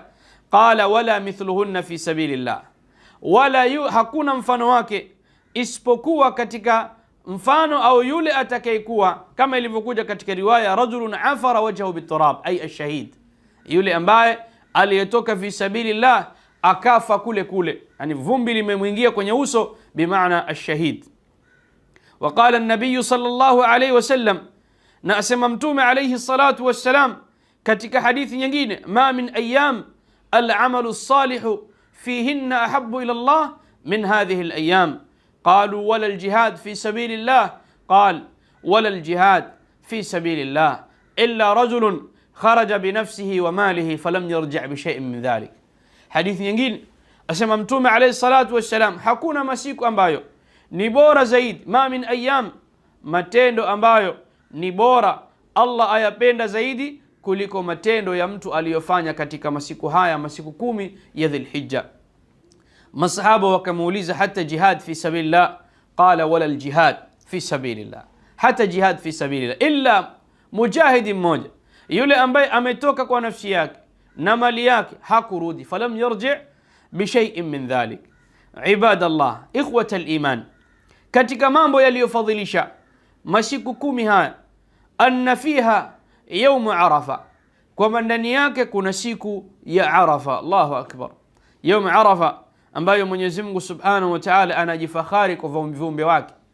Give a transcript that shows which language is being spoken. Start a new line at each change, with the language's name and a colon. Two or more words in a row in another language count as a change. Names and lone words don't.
Arabic: قال ولا مثلهن في سبيل الله,
Swahili: wala hakuna mfano wake isipokuwa katika mfano au yule atakayekuwa kama ilivyokuja katika riwaya,
Arabic: رجل عفر وجهه بالتراب أي الشهيد,
Swahili: yule ambaye aliyetoka
Arabic: في سبيل الله
Swahili: akafa kule kule, yani vumbi limemwingia kwenye uso, bimaana ash-shahid.
Arabic: وقال النبي صلى الله عليه وسلم,
Swahili: na asema Mtume
Arabic: عليه الصلاة والسلام
Swahili: katika hadithi nyingine,
Arabic: ما من أيام العمل الصالح فيهن أحب إلى الله من هذه الأيام. قالوا ولا الجهاد في سبيل الله؟ قال ولا الجهاد في سبيل الله إلا رجل خرج بنفسه وماله فلم يرجع بشيء من ذلك.
Swahili: حديث nyingine asema Mtume
Arabic: عليه الصلاة والسلام,
Swahili: hakuna masiku ambayo ni bora zaidi,
Arabic: ما من أيام,
Swahili: matendo ambayo ni bora Allah ayapenda zaidi kuliko matendo ya mtu aliyofanya katika masiku haya, masiku 10 ya Dhulhijja. Masahaba wakamuuliza, hata
Arabic: جهاد في سبيل الله? قال ولا الجهاد في سبيل الله,
Swahili: hata
Arabic: جهاد في سبيل الله
Swahili: illa mujahidi mmoja, yule ambaye ametoka kwa nafsi yake na mali yake hakurudi,
Arabic: فلم يرجع بشيء من ذلك. عباد الله إخوة الإيمان,
Swahili: katika mambo yaliyofadhilisha masiku 10 haya,
Arabic: أن فيها يوم عرفة,
Swahili: kwa ndani yake kuna siku ya Arafa.
Arabic: الله أكبر.
Swahili: Yawm Arafa ambayo Mwenyezi Mungu
Arabic: سبحانه وتعالى
Swahili: anajifakhari kwa viumbe wake.